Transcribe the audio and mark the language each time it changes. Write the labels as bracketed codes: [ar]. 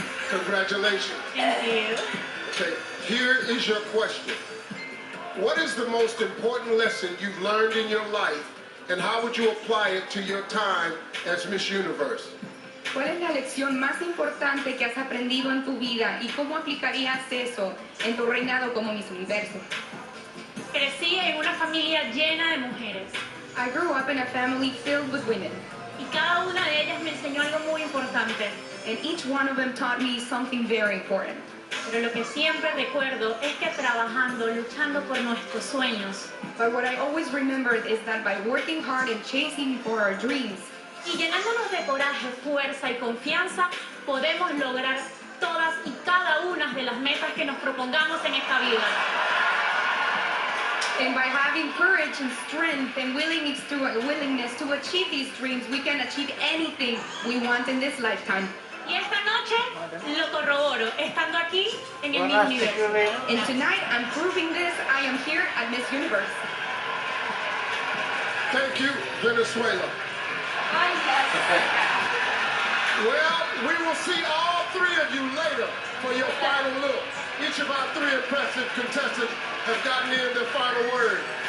[en] Congratulations. Thank you. Okay, here is your question. What is the most important lesson you've learned in your life, and how would you apply it to your time as Miss Universe? [es] ¿Cuál es la lección más importante que has aprendido en tu vida y cómo aplicarías eso en tu reinado como Miss Universo? Crecí en una familia llena de mujeres [en] I grew up in a family filled with women, [es] y cada una de ellas me enseñó algo muy importante. [en] and each one of them taught me something very important. [es] Pero lo que siempre recuerdo es que trabajando, luchando por nuestros sueños [en] But what I always remembered is that by working hard and chasing for our dreams, [es] y llenándonos de coraje, fuerza y confianza, podemos lograr todas y cada una de las metas que nos propongamos en esta vida. [en] and by having courage and strength and willingness to achieve these dreams, we can achieve anything we want in this lifetime. [es] Y esta noche lo corroboro, estando aquí en el Miss Buenas, Universo. Catriona. [en] And tonight, I'm proving this. I am here at Miss Universe. Thank you, Venezuela. Well, we will see all three of you later for your final look. Each of our three impressive contestants have gotten in their final word.